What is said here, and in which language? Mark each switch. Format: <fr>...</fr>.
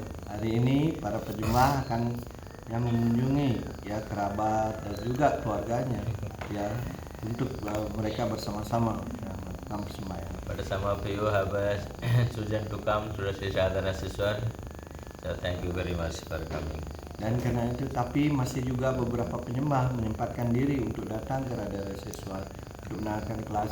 <id>Hari ini para penyembah akan yang mengunjungi ya kerabat dan juga keluarganya ya untuk mereka bersama-sama melakukan persembahyang.</id> <en>But some of you have chosen to come to Sri Sadhana Siswar. So thank you very much for coming.</en> <id>Dan karena itu tapi masih juga beberapa penyembah menyempatkan diri untuk datang ke Radha Siswar untuk mendengarkan kelas.</id>